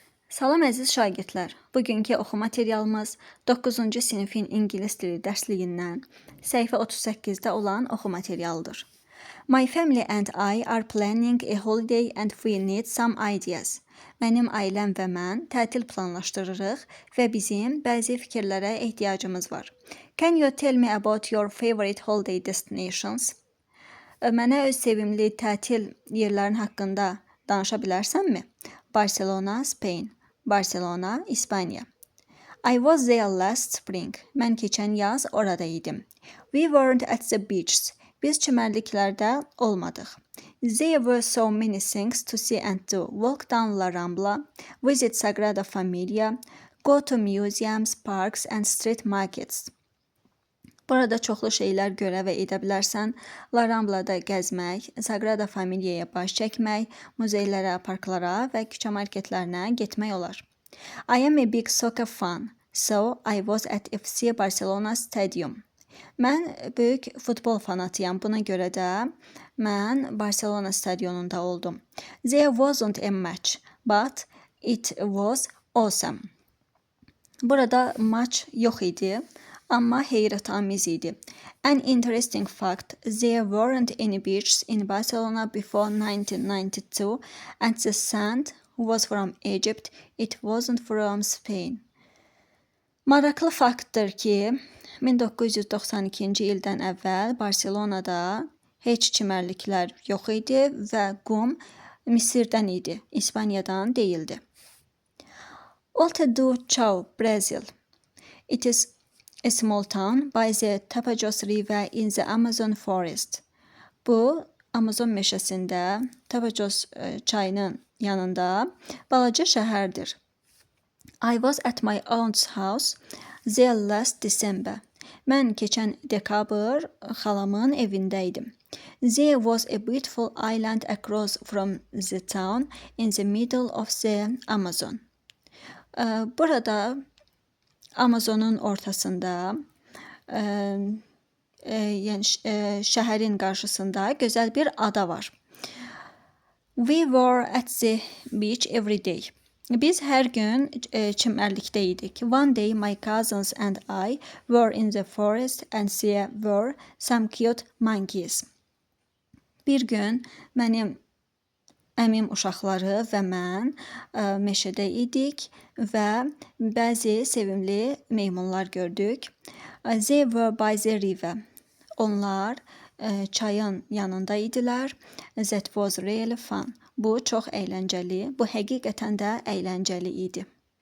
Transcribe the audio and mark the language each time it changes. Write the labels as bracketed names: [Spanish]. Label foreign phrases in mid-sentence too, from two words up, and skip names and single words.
[Azerbaijani] Salam əziz şagirdlər. Bugünkü oxu materialımız 9-cu sinifin ingilis dili dərsliyindən səhifə 38-də olan oxu materialıdır. [English] My family and I are planning a holiday and we need some ideas. [Azerbaijani] Mənim ailəm və mən tətil planlaşdırırıq və bizim bəzi fikirlərə ehtiyacımız var. [English] Can you tell me about your favorite holiday destinations? [Azerbaijani] Mənə öz sevimli tətil yerlərin haqqında danışa bilərsənmi? [English] Barcelona, Spain. Barcelona, İspanya. I was there last spring. [Azerbaijani] Mən keçən yaz orada idim. [English] We weren't at the beaches. [Azerbaijani] Biz çimərliklərdə olmadıq. [English] There were so many things to see and do. Walk down La Rambla, visit Sagrada Familia, go to museums, parks and street markets. [Azerbaijani] Burada çoxlu şeylər görə və edə bilərsən. La Rambla'da gəzmək, Sagrada Familia'ya baş çəkmək, muzeylərə, parklara və küçə marketlərinə getmək olar. [English] I am a big soccer fan, so I was at FC Barcelona Stadium. [Azerbaijani] Mən böyük futbol fanatıyam, buna görə də mən Barcelona stadionunda oldum. [English] There wasn't a match, but it was awesome. [Azerbaijani] Burada maç yox idi. Amma heyrətamiz idi. [English] An interesting fact, there weren't any beaches in Barcelona before 1992 and the sand was from Egypt, it wasn't from Spain. [Azerbaijani] Maraqlı faktdır ki, 1992-ci ildən əvvəl Barcelonada heç çimərliklər yox idi və qum Misirdən idi, İspaniyadan deyildi. [English] Alto do Chão, Brazil. It is a small town by the Tapajós River in the Amazon forest. [Azerbaijani] Bu, Amazon meşəsində Tapajós çayının yanında balaca şəhərdir. [English] I was at my aunt's house there last December. [Azerbaijani] Mən keçən dekabr xalamın evində idim. [English] There was a beautiful island across from the town in the middle of the Amazon. [Azerbaijani] Burada Amazonun ortasında, yəni şəhərin qarşısında gözəl bir ada var. [English] We were at the beach every day. [Azerbaijani] Biz hər gün çimərlikdə idik. [English] One day my cousins and I were in the forest and there were some cute monkeys. [Azerbaijani] Bir gün mənim əmim uşaqları və mən meşədə idik və bəzi sevimli meymunlar gördük. [English] They were by the river. [Azerbaijani] Onlar çayın yanında idilər. [English] That was really fun. [Azerbaijani] Bu çox əyləncəli. Bu həqiqətən də əyləncəli idi.